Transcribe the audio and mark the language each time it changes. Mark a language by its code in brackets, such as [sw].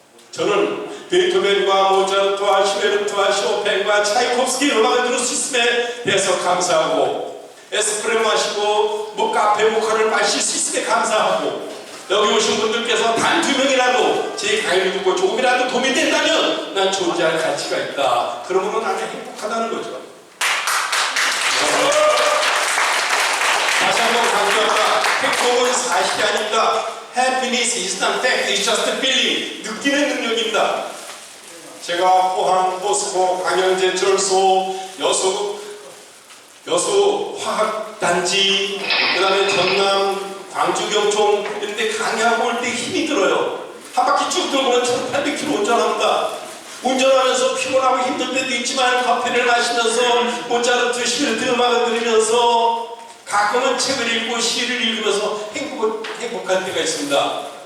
[ko] 저는 베토벤과 모차르트와 슈베르트와 쇼팽과 차이콥스키 음악을 들을 수 있음에 대해서 감사하고, 에스프레소 마시고 카페 모카를 마실 수 있음에 감사하고, 여기 오신 분들께서 단 2명이라도 제 강의를 듣고 조금이라도 도움이 된다면 난 존재할 가치가 있다. 그러므로 나는 행복하다는 거죠. 다시 한번 강조합니다. 행복은 사실이 아닙니다. [en] Happiness is not fact, it's just a feeling. [ko] 느끼는 능력입니다. 제가 포항, 포스코, 강영제 철소, 여수 화학단지, 그 다음에 전남, 광주 경총 이런 데 강의하고 올 때 힘이 들어요. 한 바퀴 쭉 돌고 1800km 운전합니다. 운전하면서 피곤하고 힘들 때도 있지만 커피를 마시면서 모차르트, 슈베르트 음악을 들으면서 가끔은 책을 읽고 시를 읽으면서 행복한 때가 있습니다.